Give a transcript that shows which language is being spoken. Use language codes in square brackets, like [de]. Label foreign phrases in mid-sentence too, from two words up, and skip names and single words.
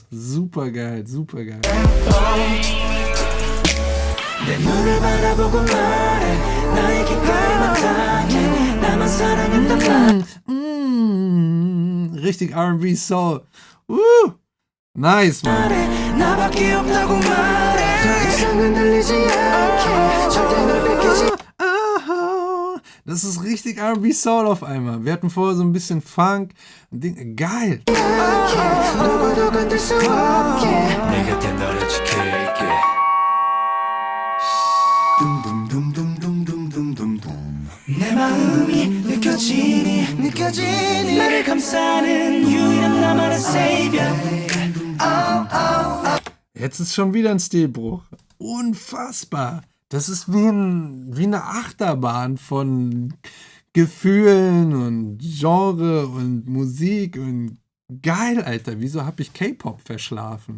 [de] Super geil, super geil. Richtig R&B Soul. [en] Nice, man. [de] Das ist richtig R&B Soul auf einmal. Wir hatten vorher so ein bisschen Funk. Geil. [ko] 내 마음이 느껴지니 나를 감싸는 유일한 나만의 Savior. [de] Jetzt ist schon wieder ein Stilbruch. Unfassbar. Das ist wie eine Achterbahn von Gefühlen und Genre und Musik und geil, Alter. Wieso habe ich K-Pop verschlafen?